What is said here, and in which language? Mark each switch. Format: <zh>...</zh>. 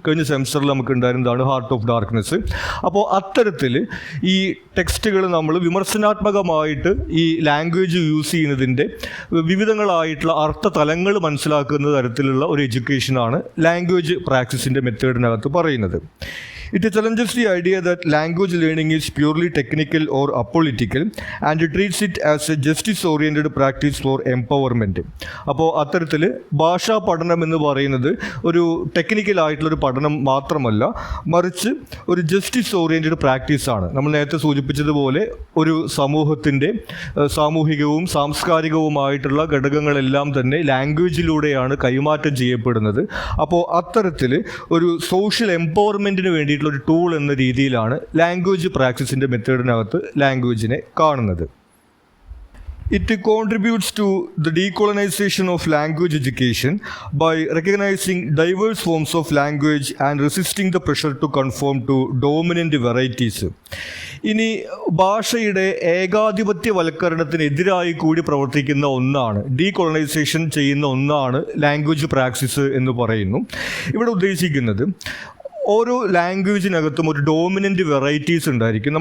<ml>കഴിഞ്ഞ സെമിസ്റ്ററിൽ നമുക്ക് ഉണ്ടായിരുന്നതാണ് ഹാർട്ട് ഓഫ് ഡാർക്ക്നെസ്. അപ്പോൾ അത്തരത്തിൽ ഈ ടെക്സ്റ്റുകൾ നമ്മൾ വിമർശനാത്മകമായിട്ട് ഈ ലാംഗ്വേജ് യൂസ് ചെയ്യുന്നതിൻ്റെ വിവിധങ്ങളായിട്ടുള്ള അർത്ഥതലങ്ങൾ മനസ്സിലാക്കുന്ന തരത്തിലുള്ള ഒരു എഡ്യൂക്കേഷനാണ് ലാംഗ്വേജ് പ്രാക്ടീസിൻ്റെ മെത്തേഡിനകത്ത് പറയുന്നത്.</ml> <en>It challenges the idea that language learning is purely technical or apolitical and it treats it as a justice-oriented practice for empowerment.</en> <ml>അപ്പോൾ അത്തരത്തിൽ ഭാഷാ പഠനം എന്ന് പറയുന്നത് ഒരു ടെക്നിക്കൽ ആയിട്ടുള്ളൊരു പഠനം മാത്രമല്ല, മറിച്ച് ഒരു ജസ്റ്റിസ് ഓറിയൻറ്റഡ് പ്രാക്ടീസാണ്. നമ്മൾ നേരത്തെ സൂചിപ്പിച്ചതുപോലെ ഒരു സമൂഹത്തിൻ്റെ സാമൂഹികവും സാംസ്കാരികവുമായിട്ടുള്ള ഘടകങ്ങളെല്ലാം തന്നെ ലാംഗ്വേജിലൂടെയാണ് കൈമാറ്റം ചെയ്യപ്പെടുന്നത്. അപ്പോൾ അത്തരത്തിൽ ഒരു സോഷ്യൽ എംപവർമെൻറ്റിന് വേണ്ടി ഒരു ടൂൾ എന്ന രീതിയിലാണ് ലാംഗ്വേജ് പ്രാക്ടീസിൻ്റെ മെത്തേഡിനകത്ത് ലാംഗ്വേജിനെ കാണുന്നത്.</ml> <en>It contributes to the decolonization of language education by recognizing diverse forms of language and resisting the pressure to conform to dominant varieties.</en> <ml>ഇനി ഭാഷയുടെ ഏകാധിപത്യവൽക്കരണത്തിനെതിരായി കൂടി പ്രവർത്തിക്കുന്ന ഒന്നാണ്, ഡീകൊളനൈസേഷൻ ചെയ്യുന്ന ഒന്നാണ് ലാംഗ്വേജ് പ്രാക്ടീസ് എന്ന് പറയുന്നു. ഇവിടെ ഉദ്ദേശിക്കുന്നത് ഓരോ ലാംഗ്വേജിനകത്തും ഒരു ഡോമിനൻ്റ് വെറൈറ്റീസ് ഉണ്ടായിരിക്കും.</ml>